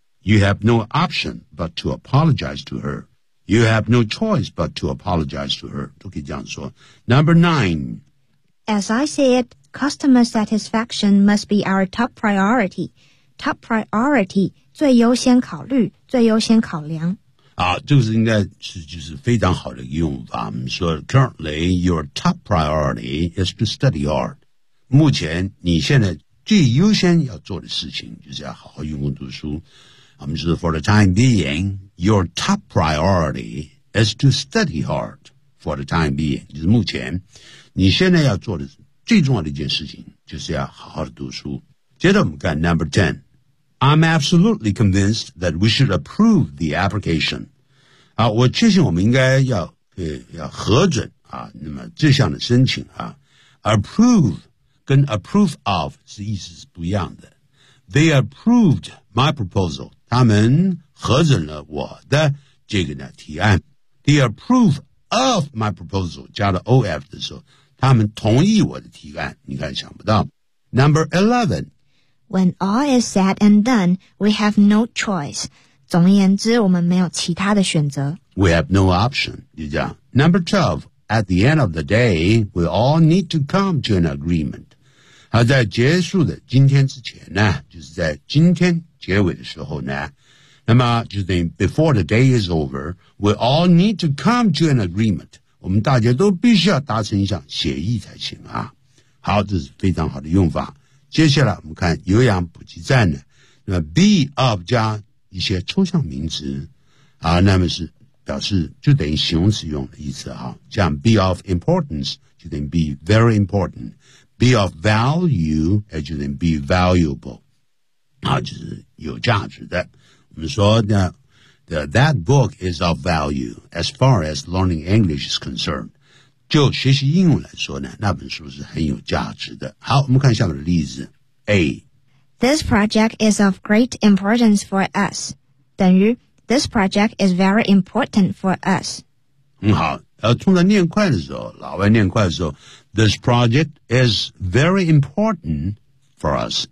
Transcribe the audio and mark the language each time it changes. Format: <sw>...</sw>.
<en>You have no option but to apologize to her. You have no choice but to apologize to her.</en> <zh>都可以这样说。</zh> <en>Number nine. As I said, customer satisfaction must be our top priority. Top priority,</en> <zh>最优先考虑，最优先考量。啊，这个是应该是就是非常好的用法。我们说</zh> <en>,currently, your top priority is to study art.</en> <zh>目前你现在最优先要做的事情就是要好好用功读书。我们说</zh> <en>for the time being, your top priority is to study hard for the time being,</en> <zh>就是目前你现在要做的最重要的一件事情就是要好好的读书。接着我们看</zh> <en>number 10, I'm absolutely convinced that we should approve the application.</en> <zh>啊，我确信我们应该要核准啊，那么这项的申请啊， approve 跟 approve of 是意思是不一样的。</zh> <en>They approved my proposal.</en> <zh>他们核准了我的这个呢提案。</zh> <en>They approve of my proposal.</en> <zh>加了 OF 的时候，他们同意我的提案。你看，想不到。</zh> <en>Number 11. When all is said and done, we have no choice.</en> <zh>总而言之，我们没有其他的选择。</zh> <en>We have no option.</en> <zh>就这样。</zh> <en>Number 12. At the end of the day, we all need to come to an agreement.</en> <zh>好，在结束的今天之前呢，就是在今天结尾的时候呢，那么就等于 before the day is over, we all need to come to an agreement. 我们大家都必须要达成一项协议才行啊。好，这是非常好的用法。接下来我们看有氧补给站呢，那么 be of 加一些抽象名词啊，那么是表示就等于形容词用的意思啊，像 be of importance 就等于 be very important。 Be of value, 也就是 be valuable, 啊，就是有价值的。我们说呢</zh> <en>that book is of value as far as learning English is concerned.</en> <zh>就学习英文来说呢，那本书是很有价值的。好，我们看下面的例子。A.</zh> <en>This project is of great importance for us.</en> <zh>等于</zh> <en>this project is very important for us.</en> <zh>很好。通常念快的时候，老外念快的时候</zh> <en>This project is very important for us.</en>